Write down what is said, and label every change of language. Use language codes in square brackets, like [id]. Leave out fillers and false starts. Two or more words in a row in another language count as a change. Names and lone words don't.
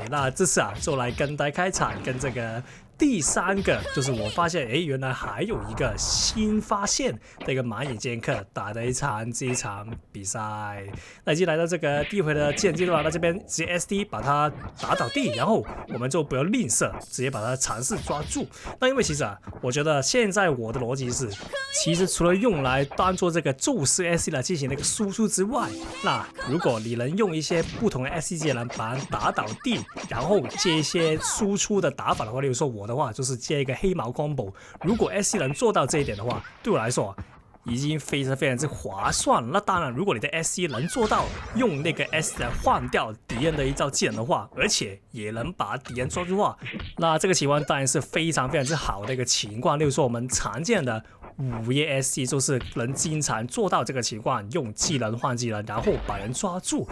[zh] 那這次就來跟大家開場，跟這個第3個，就是我發現，原來還有一個新發現的一個盲眼劍客打的這場比賽。那已經來到這個第一回的技能階段，那這邊直接 SD 把他打倒地，然後我們就不要吝嗇，直接把他嘗試抓住。那因為其實我覺得現在我的邏輯是，其實除了用來當做這個宙斯 SD 來進行那個輸出之外，那如果你能用一些不同的 SD 技能把他打倒地，然後接一些輸出的打法的話，例如說我的話就是接一個黑毛 combo， 如果 SC 能做到這一點的話，對我來說已經非常之划算。那當然，如果你的 SC 能做到用那個 S 來換掉敵人的一招技能的話，而且也能把敵人抓住的話，那這個情況當然是非常之好的一個情況。例如說我們常見的午夜 SC 就是能經常做到這個情況，用技能換技能，然後把人抓住。